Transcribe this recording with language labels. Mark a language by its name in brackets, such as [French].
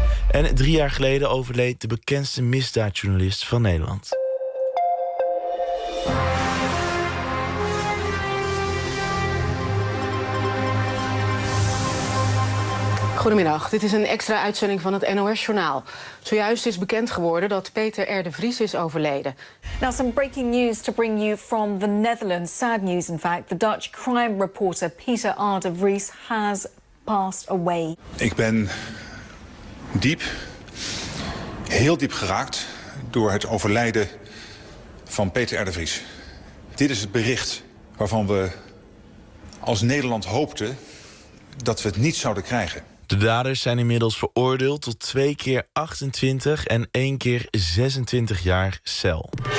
[Dutch] En 3 jaar geleden overleed de bekendste misdaadjournalist van Nederland. Goedemiddag, dit is een extra uitzending van het NOS-journaal. Zojuist is bekend geworden dat Peter R. de Vries is overleden. [English] Now some breaking news to bring you from the Netherlands. Sad news in fact. The Dutch crime reporter Peter R. de Vries has passed away. [Dutch] Ik ben diep, heel diep geraakt door het overlijden van Peter R. de Vries. Dit is het bericht waarvan we als Nederland hoopten dat we het niet zouden krijgen. De daders zijn inmiddels veroordeeld tot 2 keer 28 en 1 keer 26 jaar cel.